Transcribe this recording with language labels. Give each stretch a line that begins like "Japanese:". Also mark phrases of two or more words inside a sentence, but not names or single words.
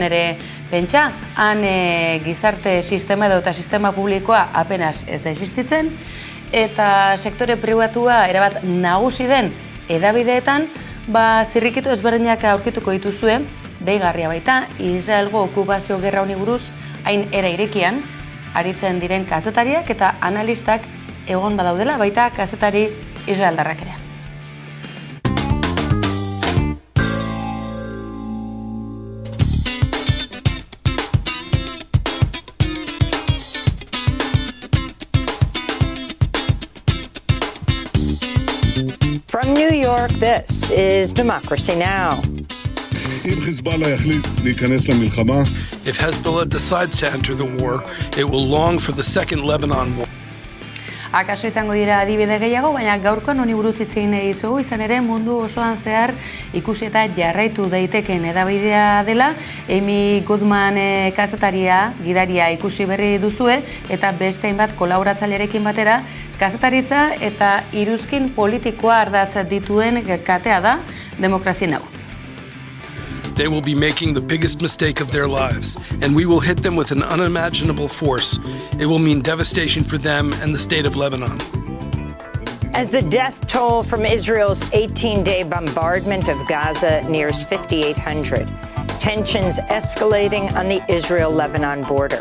Basque: ere pentsa, han gizarte sistema edo eta sistema publikoa apenas ez da existitzen, eta sektore pribatua erabat nagusi den edabideetan, zirrikitu ezberdinak aurkituko dituzue, deigarria baita, Israelgo okupazio gerra honi buruz hain era irekian, aritzen diren kazetariak eta analistak egon badaudela, baita kazetari israeldarrak ere.
English: From New York, this is Democracy Now!
Hebrew: If Hezbollah יחליט להיכנס למלחמה,
English: If Hezbollah decides to enter the war, it will long for the second Lebanon war.
Basque: Akaso izango dira adibide gehiago, baina gaurkoan honi buruz hitz egin nahi dizuegu, izan ere mundu osoan zehar ikusi eta jarraitu daiteken edabidea dela, Amy Goodman kazetaria, gidaria ikusi berri duzue, eta beste hainbat kolaboratzailearekin batera, kazetaritza eta iruzkin politikoa ardatz dituen katea da Demokrazia Now!
English: They will be making the biggest mistake of their lives, and we will hit them with an unimaginable force. It will mean devastation for them and the state of Lebanon. As the death toll from Israel's 18-day bombardment of Gaza nears 5,800, tensions escalating on the Israel-Lebanon border.